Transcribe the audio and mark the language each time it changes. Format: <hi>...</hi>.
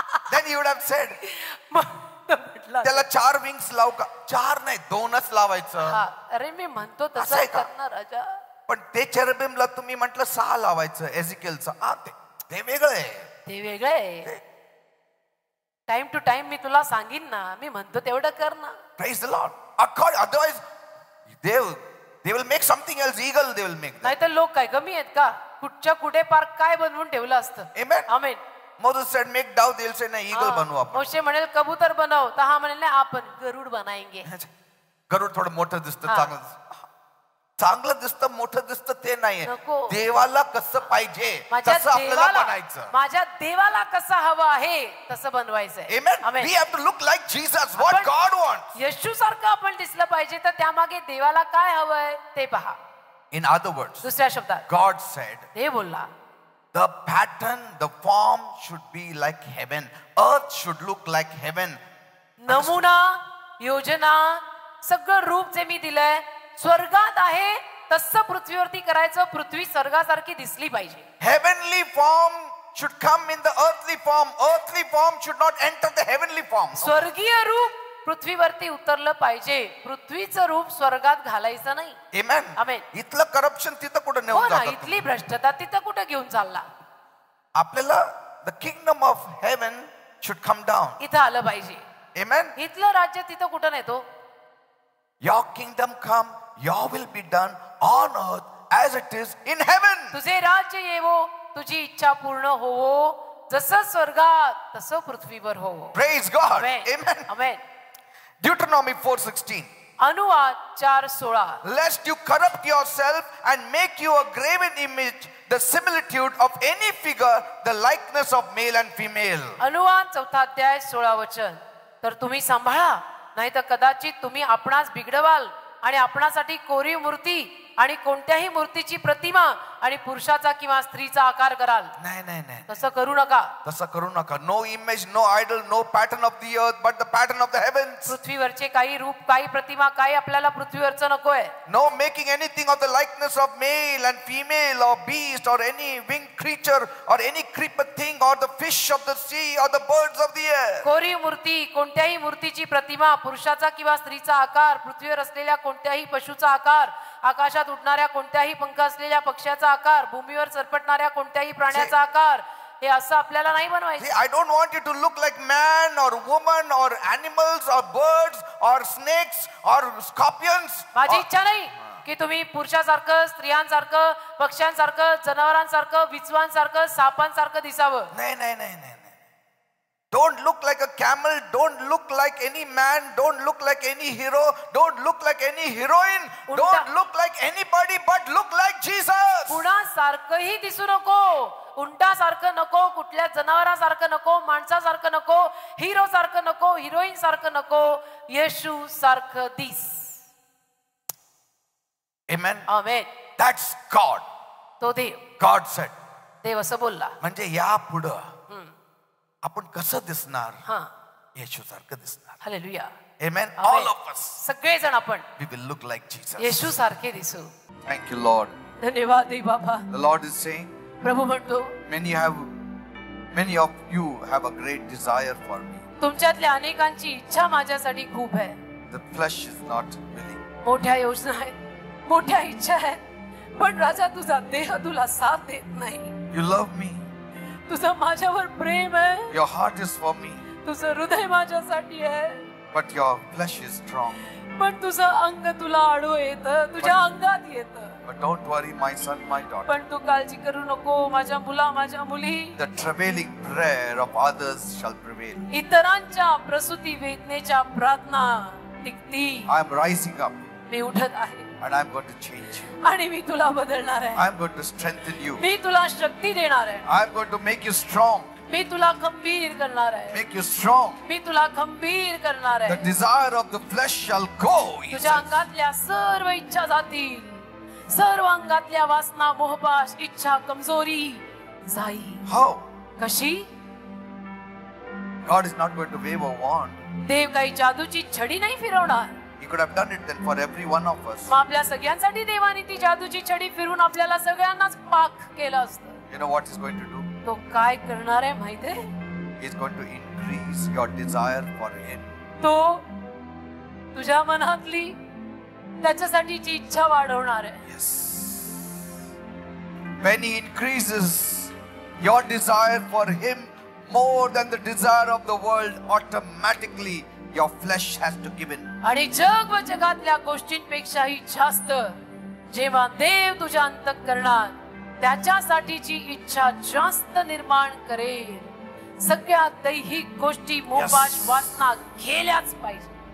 <en>Then he would have said,</en> <mr>त्याला 4 wings लावू का, 4 नाही 2च लावायचं. अरे मी म्हणतो तसं करणार राजा. पण ते चेरुबिमला तुम्ही म्हटलं 6 लावायचं एझेकियलचं. ते वेगळं आहे, ते वेगळं आहे. टाइम टू टाइम मी तुला सांगीन ना, मी म्हणतो तेवढं कर ना.</mr> <en>Praise the Lord. Otherwise they will make something else. Eagle they will make.</en> <mr>नाही तर लोक काय कमी आहेत का, कुठच्या कुठे पार्क काय बनवून ठेवलं असतं.</mr> <en>Amen.</en> <mr>आमेन.</mr> <en>Moses said make dove, they'll say</en> <mr>नाही eagle बनवू आपण. मोशे म्हणेल कबूतर बनव, तर हा म्हणेल नाही आपण गरुड बनाएंगे. गरुड थोडं मोठं दिसतं, चांगलं. चांगलं दिसतं मोठं दिसतं ते नाहीये. नको. देवाला कसं पाहिजे तसं आपल्याला बनायचं. माझ्या देवाला कसं हवं आहे तसं बनवायचंय.</mr> <en>Amen. We have to look like Jesus, what God wants.</en> <mr>येशू सारखं आपण दिसलं पाहिजे, तर त्यामागे देवाला काय हवंय ते पहा.</mr> <en>In other words,</en> <mr>दुसऱ्या शब्दात</mr> <en>God said,</en> <mr>ते बोलला,</mr> <en>the pattern, the form should be like heaven. Earth should look like heaven.</en> <mr>नमुना, योजना, सगळं रूप जे मी दिलंय स्वर्गात आहे तसं पृथ्वीवरती करायचं. पृथ्वी स्वर्गासारखी दिसली पाहिजे.</mr> <en>Heavenly form should come in the earthly form. Earthly form should not enter the heavenly form.</en> <mr>स्वर्गीय रूप पृथ्वीवरती उतरलं पाहिजे, पृथ्वीचं रूप स्वर्गात घालायचं नाही.</mr> <en>Amen. Amen.</en> <mr>इथलं करप्शन तिथं कुठं हो नेऊन ना, जातात. इथली भ्रष्टता तिथं कुठं घेऊन चालला. आपल्याला</mr> <en>the kingdom of heaven should come down.</en> <mr>इथं आलं पाहिजे.</mr> <en>Amen.</en> <mr>इथलं राज्य तिथं कुठं नेतो.</mr> <en>Your kingdom come, your will be done on earth as it is in heaven.</en> <mr>तुझे राज्य येवो, तुझी इच्छा पूर्ण होवो, जसं स्वर्गात तसं पृथ्वीवर होवो.</mr> <en>Praise God. Amen. Amen. Amen. Deuteronomy 4:16.</en> <mr>अनुवाद 4:16.</mr> <en>Lest you corrupt yourself and make you a graven image, the similitude of any figure, the likeness of male and female.</en> <mr>अनुवाद 4 अध्याय 16 वचन. तर तुम्ही सांभाळा, नाही तर कदाचित तुम्ही आपणास बिघडवाल आणि आपणासाठी कोरीव मूर्ती आणि कोणत्याही मूर्तीची प्रतिमा आणि पुरुषाचा किंवा स्त्रीचा आकार कराल. नाही नाही नाही, तसं करू नका. तसं करू नका.</mr> <en>No image, no idol, no pattern of the earth, but the pattern of the heavens.</en> <mr>पृथ्वीवरचे काही रूप, काही प्रतिमा, काही आपल्याला पृथ्वीवरचं नकोय.</mr> <en>No making anything of the likeness of male and female or beast or any winged creature or any creeper thing or the fish of the sea or the birds of the air.</en> <mr>कोरीव मूर्ती, कोणत्याही मूर्तीची प्रतिमा, पुरुषाचा किंवा स्त्रीचा आकार, पृथ्वीवर असलेल्या कोणत्याही पशुचा आकार, आकाशात उडणाऱ्या कोणत्याही पंख असलेल्या पक्ष्याचा आकार, भूमीवर सरपटणाऱ्या कोणत्याही प्राण्याचा आकार, हे असं आपल्याला नाही बनवायचं.</mr> <en>I don't want you to look like man or woman or animals or birds or snakes or scorpions.</en> <mr>माझी इच्छा नाही की तुम्ही पुरुषासारखं, स्त्रियांसारखं, पक्ष्यांसारखं, जनावरांसारखं, विचवांसारखं, सापांसारखं दिसावं. नाही नाही नाही नाही.</mr> <en>Don't look like a camel, don't look like any man, don't look like any hero, don't look like any heroine, don't look like anybody but look like Jesus.</en> <mr>कुणासारखंही दिसू नको, उंटासारखं नको, कुठल्या जनावरासारखं नको, माणसासारखं नको, हिरो सारखं नको, हिरोईन सारखं नको, येशू सारखं दिस.</mr> <en>Amen.</en> <mr>आमेन.</mr> <en>That's God.</en> <mr>तो देव.</mr> <en>God said.</en> <mr>देव असं बोलला. म्हणजे या पुढं आपण कसं दिसणार. येशू सारखं दिसणार. Hallelujah.</mr> <en>Amen. All of us.</en> <mr>सगळेजण आपण</mr> <en>We will look like Jesus.</en> <mr>येशू सारखे दिसू.</mr> <en>Thank you, Lord.</en> <mr>धन्यवाद दे बाबा.</mr> <en>The Lord is saying,</en> <mr>प्रभू म्हणतो,</mr> <en>many of you have a great desire for me.</en> <mr>तुमच्यातल्या अनेकांची इच्छा माझ्यासाठी खूप आहे.</mr> <en>The flesh is not willing.</en> <mr>मोठ्या योजना आहेत, मोठ्या इच्छा आहेत, पण राजा तुझा देह तुला साथ देत नाही.</mr> <en>You love me.</en> <mr>तुझं माझ्यावर प्रेम आहे.</mr> <en>Your heart is for me.</en> <mr>तुझं हृदय माझ्यासाठी आहे.</mr> <en>But your flesh is strong.</en> <mr>पण तुझं अंग तुला आडवं येतं, तुझ्या अंगात येतं.</mr> <en>But don't worry, my son, my daughter.</en> <mr>पण तू काळजी करू नको, माझ्या मुला, माझ्या मुली.</mr> <en>The travailing prayer of others shall prevail.</en> <mr>इतरांच्या प्रसूती वेदनेच्या प्रार्थना टिकतील.</mr> <en>I am rising up.</en> <mr>मी उठत आहे.</mr> <en>And I am going to change you.</en> <mr>आणि मी तुला बदलणार आहे.</mr> <en>I am going to strengthen you.</en> <mr>मी तुला शक्ती देणार आहे.</mr> <en>I am going to make you strong.</en> <mr>मी तुला खंबीर करणार आहे.</mr> <en>Make you strong.</en> <mr>मी तुला खंबीर करणार</mr> <en>The</en> <mr>आहे.</mr> <en>desire of the flesh shall go. he</en> <mr>तुझ्या</mr> <en>says.</en> <mr>अंगातल्या सर्व इच्छा जातील. सर्व अंगातल्या वासना, मोहपाश, इच्छा, कमजोरी जाईल.</mr> <en>How?</en> <mr>कशी?</mr> <en>God is not going to wave a wand.</en> <mr>देव काही जादूची छडी नाही फिरवणार.</mr> <en>He could have done it then for every one of us.</en> <mr>मग आपल्या सगळ्यांसाठी देवाने ती जादूची छडी फिरून आपल्याला सगळ्यांनाच पाक केलं असतं.</mr> <en>You know what he's going to do?</en> <mr>तो काय करणार आहे माहितीये?</mr> <en>He's going to increase your desire for him.</en> <mr>तो तुझ्या मनातली त्याच्यासाठीची इच्छा वाढवणार आहे.</mr> <en>Yes. When he increases your desire for him more than the desire of the world, automatically your flesh has to give in.</en> <mr>आणि जग व जगातल्या गोष्टींपेक्षाही जास्त जेव्हा देव तुझ्या अंतःकरणात त्याच्यासाठीची इच्छा जास्त निर्माण करेल. सगळ्या दैहिक गोष्टी, मोहपाश, वासना गेल्याच पाहिजे.</mr>